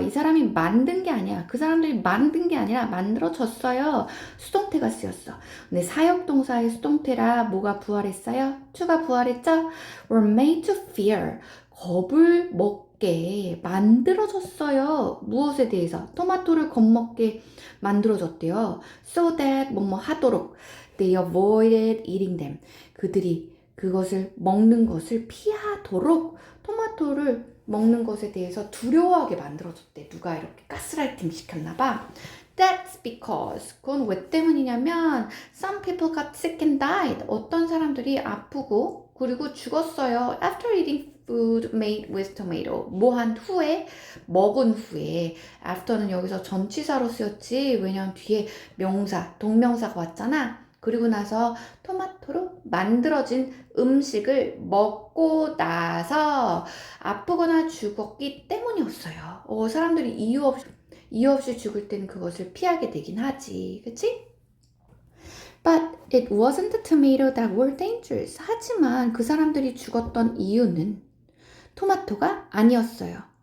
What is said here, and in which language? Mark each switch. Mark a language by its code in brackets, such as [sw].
[ko] 이 사람이 만든 게 아니야. 그 사람들이 만든 게 아니라 만들어졌어요. 수동태가 쓰였어. 근데 사역동사의 수동태라 뭐가 부활했어요? to가 부활했죠? [en] were made to fear. [ko] 겁을 먹게 만들어졌어요. 무엇에 대해서? 토마토를 겁먹게 만들어졌대요. [en] So that [ko] 뭐뭐 하도록 [en] they avoided eating them. [ko] 그들이 그것을 먹는 것을 피하도록 토마토를 먹는 것에 대해서 두려워하게 만들어졌대. 누가 이렇게 가스라이팅 시켰나 봐. [en] That's because, [ko] 그건 왜 때문이냐면 [en] some people got sick and died. [ko] 어떤 사람들이 아프고 그리고 죽었어요. [en] After eating food made with tomato. [ko] 뭐 한 후에, 먹은 후에. after는 여기서 전치사로 쓰였지. 왜냐면 뒤에 명사, 동명사가 왔잖아. 그리고 나서 토마토로 만들어진 음식을 먹고 나서 아프거나 죽었기 때문이었어요. 사람들이 이유 없이 죽을 때는 그것을 피하게 되긴 하지. 그치? [en] But it wasn't the tomato that were dangerous. [ko] 하지만 그 사람들이 죽었던 이유는 토마토가 아니었어요.